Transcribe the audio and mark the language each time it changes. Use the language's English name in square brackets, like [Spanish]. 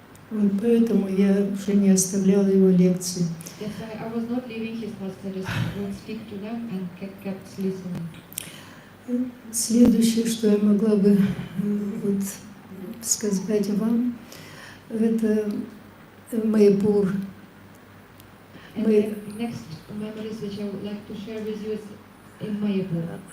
[Russian] Вот поэтому я уже не оставляла его лекции. [English] That's why I was not leaving his class. I just would stick to them and kept listening. [Russian] Следующее, что я могла бы вот сказать вам, это Майяпур. [English] And the next memories which I would like to share with you is in Mayapur.